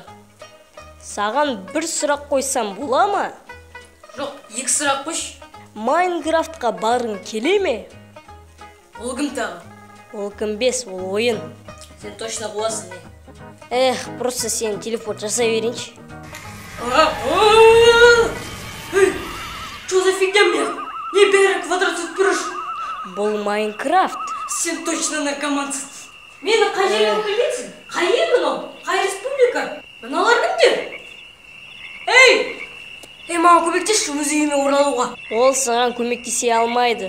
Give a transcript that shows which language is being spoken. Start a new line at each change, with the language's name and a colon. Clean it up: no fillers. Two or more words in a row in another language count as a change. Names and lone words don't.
Kazakh: Саған бір сұрақ қойсам бола ма? Жоқ, екі сұрақ қойш. Майнкрафтқа барың келе ме? Ол кім тағы? Ол кімбес, ол ойын. Сен точно қуасың не? Просто сен телефон жасай берейінші.
Russian: Что за фигня, блядь?
Kazakh: Не бәрі квадратсыз бұрыш. Бұл Майнкрафт. Сен точно наркомансың. Мені қай жерден білесің? Қай ел мынау? Қай республика? Мыналар кімдер? Маған көмектесші өз үйіме оралуға. Ол саған көмектесе алмайды.